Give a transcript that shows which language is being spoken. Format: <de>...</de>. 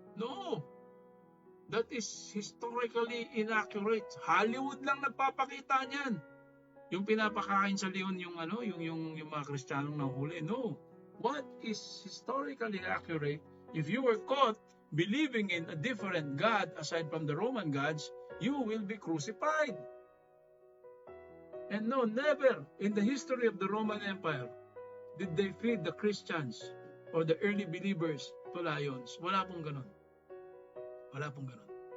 <en>No, that is historically inaccurate.</en> <tl>Hollywood lang nagpapakita niyan. Yung pinapakain sa leon yung mga Kristiyanong nahuli.</tl> <en>No. What is historically accurate, if you were caught believing in a different God aside from the Roman gods, you will be crucified. And no, never in the history of the Roman Empire did they feed the Christians or the early believers to lions.</en> <tl>Wala pong ganun. Wala pong ganun.</tl>